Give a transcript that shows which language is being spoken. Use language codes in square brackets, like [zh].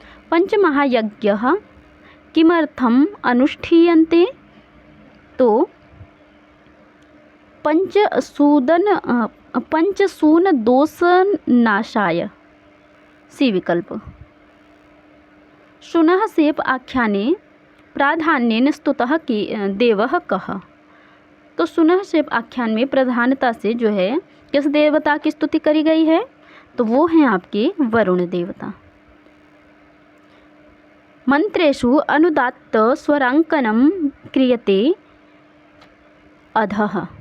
[sa] पंचमहायज्ञः किमर्थम् अनुष्ठीयन्ते? तो पंचसून दोषनाशाय, सी विकल्प। शुनः सेप आख्याने प्राधान्येन स्तुतः देवः कः? [hi] तो शुनः सेप आख्यान में प्रधानता से जो है किस देवता की स्तुति करी गई है? तो वो हैं आपके वरुण देवता। [sa] मंत्रेषु अनुदात्त स्वरांकनम क्रियते अधः।